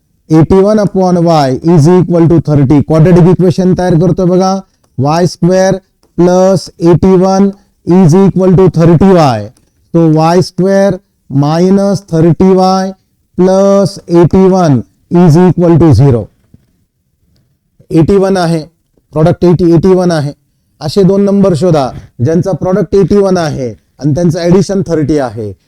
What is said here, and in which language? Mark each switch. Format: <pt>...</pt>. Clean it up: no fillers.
<en>81 upon y is equal to 30. Quadratic equation</en> <mr>तयार करतोय बघा.</mr> <en>Y square plus 81 is equal to 30y. So y square minus 30y plus 81 is equal to 0.</en> <mr>81 आहे, product 81 आहे. असे दोन number शोधा ज्यांचा प्रॉडक्ट 81 आहे आणि त्यांचं ऍडिशन 30 आहे.</mr>